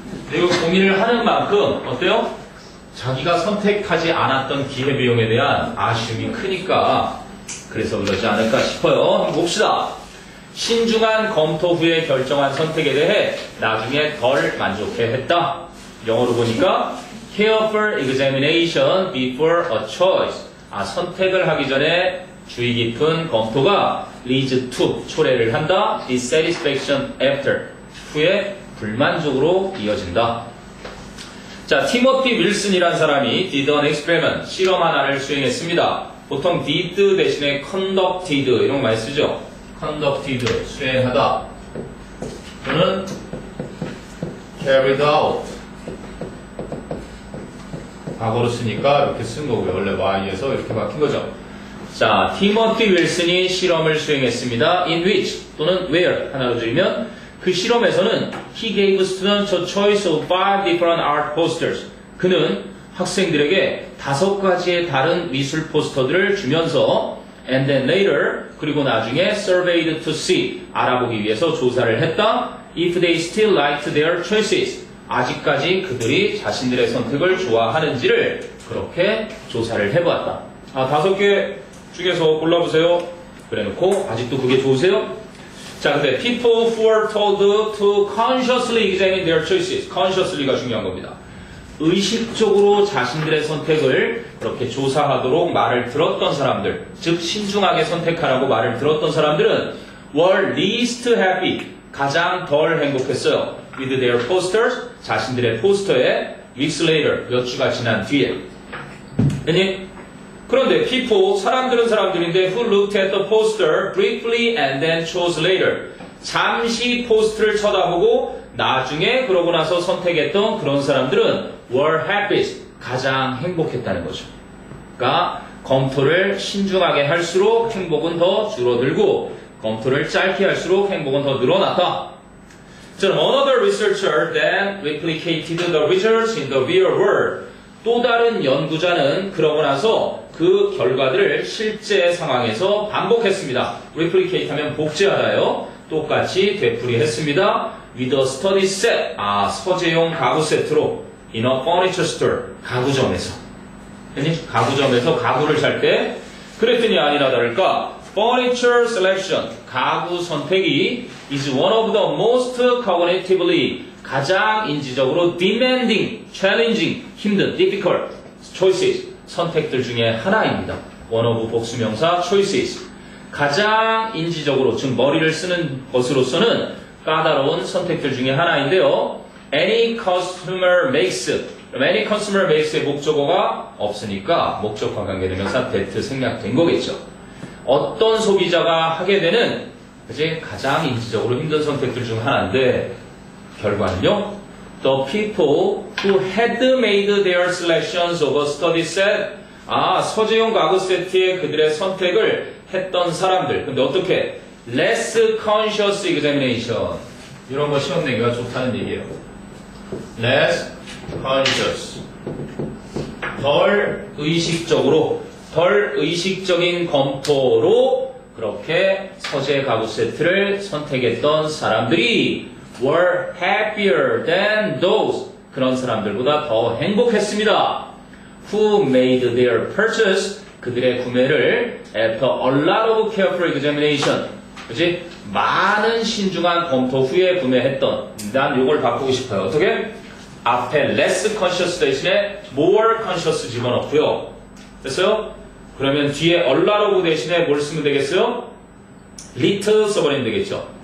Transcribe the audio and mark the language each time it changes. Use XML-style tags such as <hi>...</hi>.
<ko>그리고 고민을 하는 만큼 어때요? 자기가 선택하지 않았던 기회비용에 대한 아쉬움이 크니까 그래서 그러지 않을까 싶어요. 한번 봅시다. 신중한 검토 후에 결정한 선택에 대해 나중에 덜 만족해했다. 영어로 보니까</ko> <en>careful examination before a choice.</en> <ko>선택을 하기 전에 주의 깊은 검토가</ko> <en>leads to</en> <ko>초래를 한다. dissatisfaction after 후에 불만족으로 이어진다. 자, 티모티 윌슨이란 사람이</ko> <en>did an experiment</en> <ko>실험 하나를 수행했습니다. 보통 did 대신에 conducted 이런 거 많이 쓰죠. conducted 수행하다. 또는 carried out 과거로 쓰니까 이렇게 쓴 거고요. 원래 y에서 이렇게 바뀐 거죠. 자, 티모티 윌슨이 실험을 수행했습니다.</ko> <en>in which 또는 where</en> <ko>하나로 줄이면 그 실험에서는</ko> <en>he gave students a choice of 5 different art posters.</en> <ko>그는 학생들에게 5가지의 다른 미술 포스터들을 주면서</ko> <en>and then later</en> <ko>그리고 나중에</ko> <en>surveyed to see</en> <ko>알아보기 위해서 조사를 했다.</ko> <en>if they still liked their choices.</en> <ko>아직까지 그들이 자신들의 선택을 좋아하는지를 그렇게 조사를 해보았다. 5개 중에서 골라보세요. 그래놓고 아직도 그게 좋으세요? 자, 근데</ko> <en>people who are told to consciously examine their choices.</en> <ko>consciously가 중요한 겁니다. 의식적으로 자신들의 선택을 그렇게 조사하도록 말을 들었던 사람들, 즉 신중하게 선택하라고 말을 들었던 사람들은</ko> <en>were least happy.</en> <ko>가장 덜 행복했어요. with their posters. 자신들의 포스터에</ko> <en>weeks later.</en> <ko>몇 주가 지난 뒤에. 아니?</ko> <en>그런데 people,</en> <ko>사람들은 사람들인데</ko> <en>who looked at the poster briefly and then chose later.</en> <ko>잠시 포스트를 쳐다보고 나중에 그러고 나서 선택했던 그런 사람들은</ko> <en>were happiest,</en> <ko>가장 행복했다는 거죠. 그러니까 검토를 신중하게 할수록 행복은 더 줄어들고 검토를 짧게 할수록 행복은 더 늘어났다.</ko> <en>자, another researcher then replicated the results in the real world.</en> <ko>또 다른 연구자는 그러고 나서 그 결과들을 실제 상황에서 반복했습니다. replicate 하면 복제하다요. 똑같이 되풀이했습니다.</ko> <en>with a study set.</en> <ko>서재용 가구 세트로</ko> <en>in a furniture store.</en> <ko>가구점에서. 가구점에서 가구를 살 때 그랬더니 아니나 다를까</ko> <en>furniture selection,</en> <ko>가구 선택이</ko> <en>is one of the most cognitively,</en> <ko>가장 인지적으로</ko> <en>demanding, challenging,</en> <ko>힘든,</ko> <en>difficult choices,</en> <ko>선택들 중에 하나입니다. one of 복수명사 choices, 가장 인지적으로, 즉 머리를 쓰는 것으로서는 까다로운 선택들 중에 하나인데요.</ko> <en>any customer makes, any consumer makes</en> <ko>의 목적어가 없으니까 목적과 관계대명사 that 생략된 거겠죠. 어떤 소비자가 하게 되는 이제 가장 인지적으로 힘든 선택들 중 하나인데 결과는요.</ko> <en>The people who had made their selections of a study set.</en> <ko>서재용 가구 세트에 그들의 선택을 했던 사람들. 근데 어떻게?</ko> <en>Less conscious examination.</en> <ko>이런 거 시험 내기가 좋다는 얘기예요.</ko> <en>Less conscious.</en> <ko>덜 의식적으로, 덜 의식적인 검토로 그렇게 서재 가구 세트를 선택했던 사람들이</ko> <en>were happier than those,</en> <ko>그런 사람들보다 더 행복했습니다.</ko> <en>who made their purchase,</en> <ko>그들의 구매를</ko> <en>after a lot of careful examination, 그치?</en> <ko>많은 신중한 검토 후에 구매했던. 난 이걸 바꾸고 싶어요. 어떻게? 앞에</ko> <en>less conscious</en> <ko>대신에</ko> <en>more conscious</en> <ko>집어넣고요. 됐어요? 그러면 뒤에 a lot of 대신에 뭘 쓰면 되겠어요? little 써버리면 되겠죠.</ko>